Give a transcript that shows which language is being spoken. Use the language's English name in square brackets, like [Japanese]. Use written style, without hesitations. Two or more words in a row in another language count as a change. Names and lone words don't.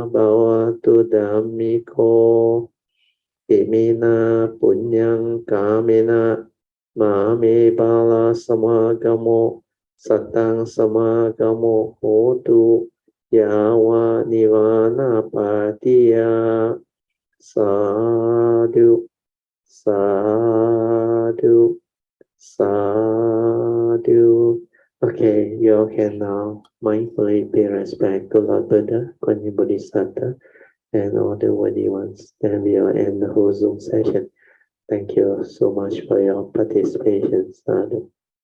[Pali] bhavatu dhammiko imina punyang kamena mame bala samagamo satang samagamo hotu yawa nivana patiya sadhu sadhu sadhu. [English] Okay, you all can now mindfully pay respect to Lord Buddha, Kuan Yin Bodhisattva, and all the worthy ones. Then we will end the whole Zoom session. Thank you so much for your participation. Sadhu.